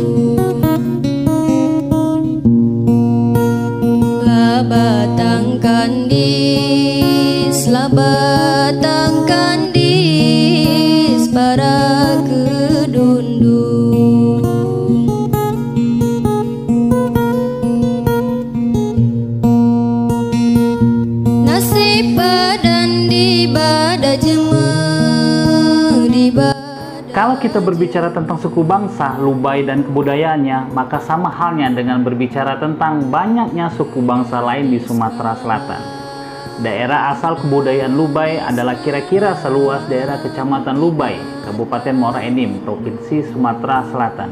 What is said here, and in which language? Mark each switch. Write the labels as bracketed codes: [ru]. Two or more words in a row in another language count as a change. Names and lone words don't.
[mui] Lah batang kandis, lah batang kandis, para kedundung. Nasib badan di bada jeme, di bada. [id] Kalau kita berbicara tentang suku bangsa, Lubai dan kebudayaannya, maka sama halnya dengan berbicara tentang banyaknya suku bangsa lain di Sumatera Selatan. Daerah asal kebudayaan Lubai adalah kira-kira seluas daerah Kecamatan Lubai, Kabupaten Muara Enim, Provinsi Sumatera Selatan.